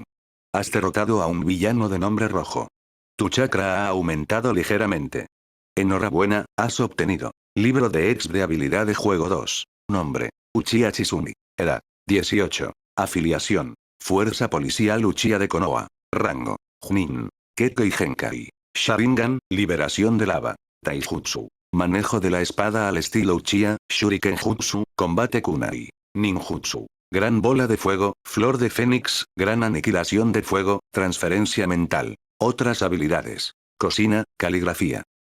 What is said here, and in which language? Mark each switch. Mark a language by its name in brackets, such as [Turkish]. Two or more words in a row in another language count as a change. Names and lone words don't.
[Spanish] Has derrotado a un villano de nombre rojo. Tu chakra ha aumentado ligeramente. Enhorabuena, has obtenido. Libro de Ex de habilidad de juego 2. Nombre. Uchiha Chizumi. Edad. 18. Afiliación. Fuerza Policial Uchiha de Konoha. Rango. Chunin. Kekkei Genkai. Sharingan, liberación de lava. Taijutsu. Manejo de la espada al estilo Uchiha, Shuriken Jutsu, combate kunai. Ninjutsu. Gran bola de fuego, flor de fénix, gran aniquilación de fuego, transferencia mental. Otras habilidades. Cocina, caligrafía.